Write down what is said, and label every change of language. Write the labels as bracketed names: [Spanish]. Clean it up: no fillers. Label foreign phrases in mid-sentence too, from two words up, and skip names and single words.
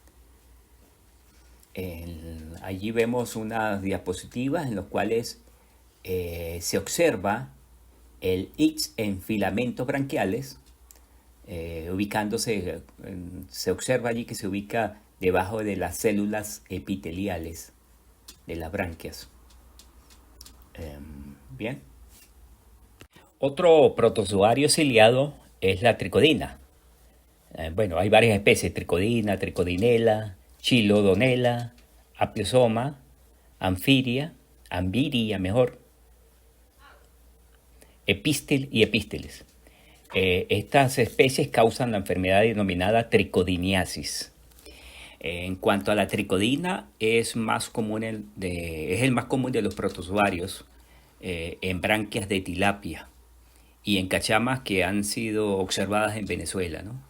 [Spanish] Allí vemos unas diapositivas en las cuales se observa el Ix en filamentos branquiales, se observa allí que se ubica debajo de las células epiteliales de las branquias. Bien. Otro protozoario ciliado es la tricodina. Bueno, hay varias especies, tricodina, tricodinela, chilodonela, apiosoma, anfiria, ambiria mejor, epistel y epísteles. Estas especies causan la enfermedad denominada tricodiniasis. En cuanto a la tricodina, es el más común de los protozoarios en branquias de tilapia y en cachamas que han sido observadas en Venezuela, ¿no?